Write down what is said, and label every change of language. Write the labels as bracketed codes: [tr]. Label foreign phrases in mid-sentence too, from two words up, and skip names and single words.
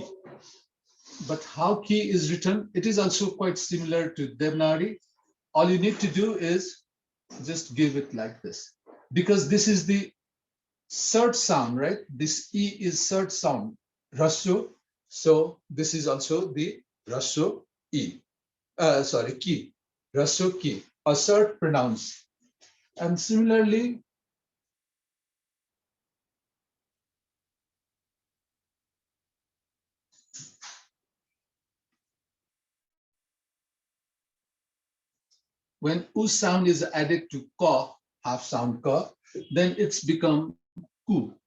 [en] But how ki is written, it is also quite similar to Devanagari. All you need to do is just give it like this, because this is the third sound, right? This E is third sound, Rasu. So this is also the Rasu E. Ki, Rasu ki, a third pronounce. And similarly, when U sound is added to ka, half sound ka, then it's become ku.